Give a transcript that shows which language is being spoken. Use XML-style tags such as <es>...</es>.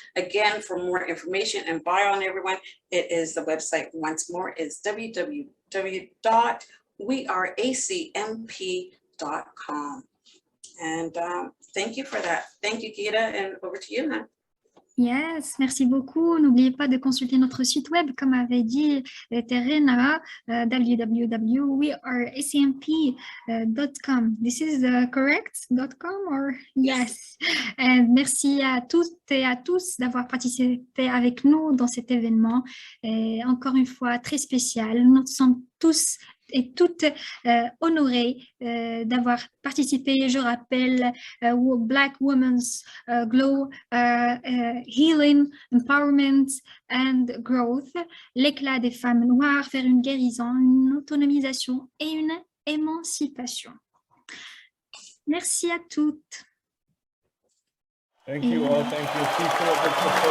<en>Again, for more information and bio on everyone, it is the website once more is www.weareacmp.com. And thank you for that. Thank you, Geeta, and over to you, Nan.</en> <fr>Yes, merci beaucoup. N'oubliez pas de consulter notre site web, comme avait dit Terena, www.weareacmp.com.</fr> <en>This is correct.com or yes.</en> <fr>And merci à toutes et à tous d'avoir participé avec nous dans cet événement. Et encore une fois, très spécial. Nous sommes tous et toutes honorées d'avoir participé. Je rappelle Black Women's Glow, Healing, Empowerment and Growth, l'éclat des femmes noires vers une guérison, une autonomisation et une émancipation. Merci à toutes.</fr> <en>Thank you all. Thank you. Please put up the polls.</en>